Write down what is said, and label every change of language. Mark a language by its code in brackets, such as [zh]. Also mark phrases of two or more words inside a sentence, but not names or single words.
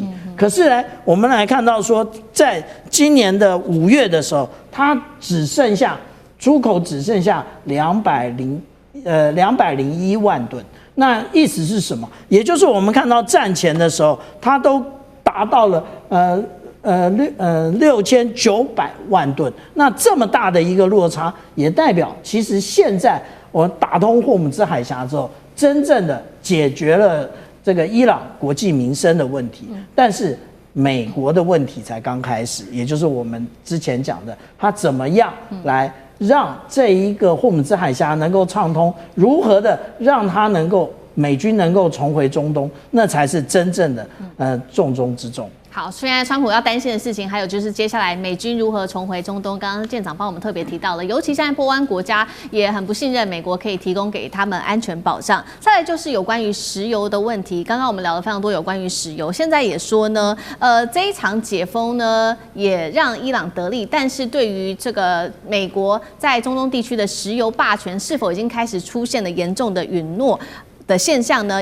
[zh] 可是呢，我們來看到說，在今年的5月的時候，它出口只剩下201萬噸。那意思是什麼？也就是我們看到戰前的時候，它都達到了6900萬噸。那這麼大的一個落差，也代表其實現在我打通霍姆茲海峽之後，真正的解決了這個伊朗國計民生的問題，但是美國的問題才剛開始，也就是我們之前講的，它怎麼樣來讓這一個霍姆茲海峽能夠暢通，如何的讓它美軍能夠重回中東，那才是真正的重中之重。好，现在川普要担心的事情，还有就是接下來美軍如何重回中東。剛剛艦長幫我們特別提到了，尤其現在波灣國家也很不信任美國可以提供給他們安全保障。再來就是有關於石油的問題，剛剛我們聊了非常多有關於石油，現在也說呢，這一場解封呢也讓伊朗得利，但是對於這個美國在中東地區的石油霸權是否已經開始出現了嚴重的允諾的現象呢？